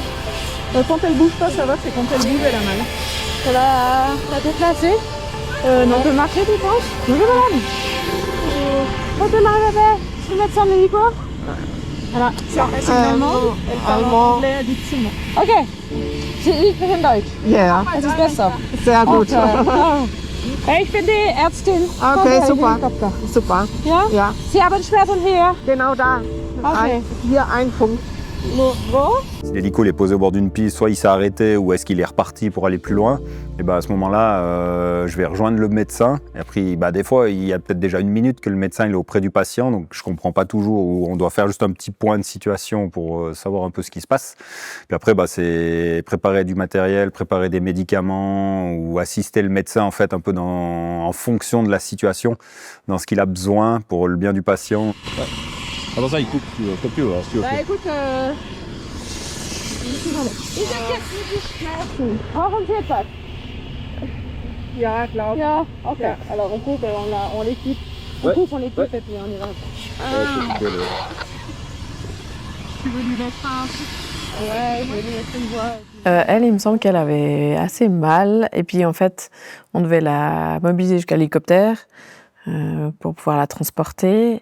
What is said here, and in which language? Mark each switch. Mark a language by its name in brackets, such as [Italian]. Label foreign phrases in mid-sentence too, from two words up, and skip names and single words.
[French] Quand elle bouge pas, ça va, c'est quand elle bouge, elle a mal. Elle a déplacé. Non. On peut marcher, tu penses? Oui, madame. Quand elle arrive à je vais mettre ça en hélico. Voilà, finalement, elle parle en anglais difficilement. [German] Ok, ich spreche Deutsch. Ja, Es ist besser. sehr gut. Okay. Ich bin die Ärztin. Okay, super. Super. Ja? Ja, Sie haben Schmerzen hier. genau da. Okay. Hier ein Punkt. Wo? [French] Si l'hélico est posé au bord d'une piste, soit il s'est arrêté ou est-ce qu'il est reparti pour aller plus loin, et ben à ce moment-là, je vais rejoindre le médecin. Et après, des fois, il y a peut-être déjà une minute que le médecin il est auprès du patient, donc je ne comprends pas toujours, ou on doit faire juste un petit point de situation pour savoir un peu ce qui se passe. Puis après, c'est préparer du matériel, préparer des médicaments ou assister le médecin en fait un peu en fonction de la situation, dans ce qu'il a besoin pour le bien du patient. Ouais. Avant ça, il coupe plus alors, si tu veux. Bah écoute, [German] brauchen Sie etwas? Ja, klar. Ja, ok. Ja. [French] Alors on coupe, on l'équipe. On Ouais. coupe, on l'équipe Ouais. et puis on y va. Tu veux lui mettre un truc? Ouais, je vais lui mettre une voix. Elle, il me semble qu'elle avait assez mal. Et puis, en fait, on devait la mobiliser jusqu'à l'hélicoptère pour pouvoir la transporter.